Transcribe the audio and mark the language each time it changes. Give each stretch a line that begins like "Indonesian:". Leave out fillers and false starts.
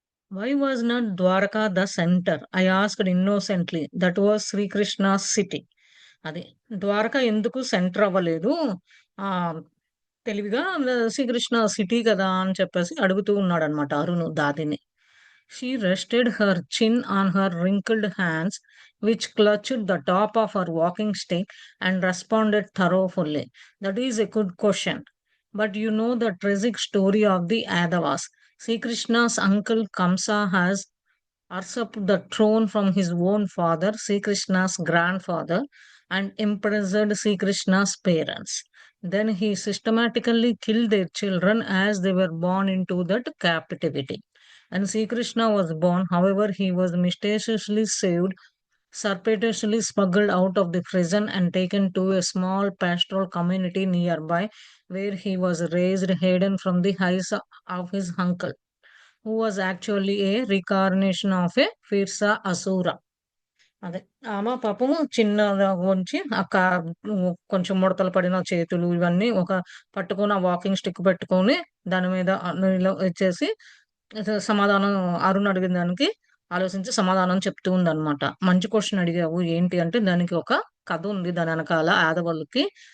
English: Why was not Dwarka the centre? I asked innocently. That was Shri Krishna's city.
Telugu: అది. ద్వారక ఎందుకు centre అవ్వలేదు? ఆహ్, తెలివిగా శ్రీకృష్ణ సిటీ కదా! అని చెప్పేసి అడుగుతూ ఉన్నాడన్నమాట అరుణు దాదిని.
English: She rested her chin on her wrinkled hands, which clutched the top of her walking stick, and responded thoroughly. That is a good question. But you know the tragic story of the Adavas. Sri Krishna's uncle Kamsa has usurped the throne from his own father, Sri Krishna's grandfather, and imprisoned Sri Krishna's parents. Then he systematically killed their children as they were born into that captivity. When Sri Krishna was born, however, he was mysteriously saved, surreptitiously smuggled out of the prison, and taken to a small pastoral community nearby, where he was raised hidden from the eyes of his uncle, who was actually a reincarnation of a Firsa Asura.
Telugu: అదే. ఆమె పాపము చిన్నగా ఉంచి కొంచెం ముడతలు పడిన చేతులు ఇవన్నీ పట్టుకొని ఆ వాకింగ్ స్టిక్ పెట్టుకొని దాని మీద నీళ్ళు ఇచ్చేసి సమాధానం అరుణ్ అడిగిన దానికి ఆలోచించి సమాధానం చెప్తూ ఉందన్నమాట. మంచి క్వెషన్ అడిగావు. ఏంటి అంటే దానికి ఒక కథ ఉంది దాని వెనకాల ఆదవోళ్ళకి.